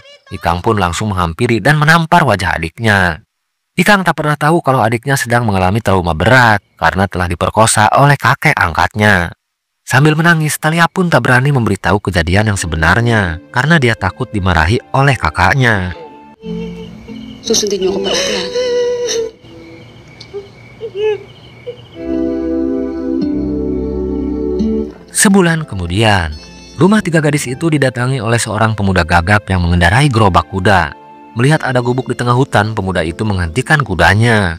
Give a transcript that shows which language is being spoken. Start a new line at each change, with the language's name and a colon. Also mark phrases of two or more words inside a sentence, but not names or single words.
Indonesian: Ikang pun langsung menghampiri dan menampar wajah adiknya. Ikang tak pernah tahu kalau adiknya sedang mengalami trauma berat karena telah diperkosa oleh kakek angkatnya. Sambil menangis, Thalia pun tak berani memberitahu kejadian yang sebenarnya karena dia takut dimarahi oleh kakaknya.
Filipino: Susundin niyo ako parang.
Indonesian: Sebulan kemudian, rumah 3 gadis itu didatangi oleh seorang pemuda gagap yang mengendarai gerobak kuda. Melihat ada gubuk di tengah hutan, pemuda itu menghentikan kudanya.